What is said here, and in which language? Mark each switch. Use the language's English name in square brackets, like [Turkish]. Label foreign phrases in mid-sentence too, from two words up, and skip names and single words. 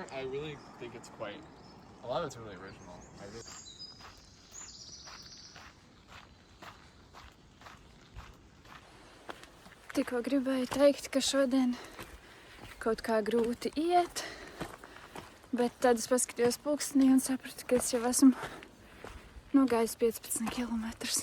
[English] I really think it's a lot of it's really original. [Latvian] Tikko gribēju teikt, ka šodien kaut kā grūti iet, bet tad es paskatījos pulkstenī un sapratu, ka es jau esmu nogājis 15 kilometrus.